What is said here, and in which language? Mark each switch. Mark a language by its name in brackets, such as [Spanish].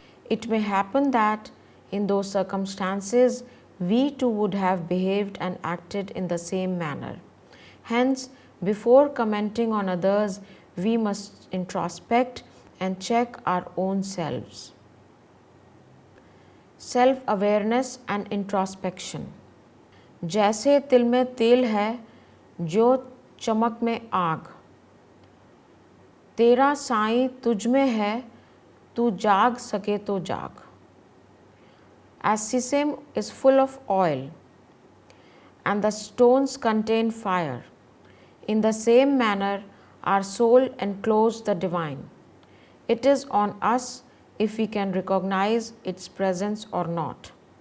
[English] It may happen that in those circumstances we too would have behaved and acted in the same manner. Hence, before commenting on others, we must introspect and check our own selves. Self awareness and introspection. [Hindi] जैसे तिल में तेल है जो चमक में आग, तेरा साईं तुझ में है, तू जाग सके तो जाग. [English] As sesame is full of oil and the stones contain fire, in the same manner our soul encloses the divine. It is on us if we can recognize its presence or not.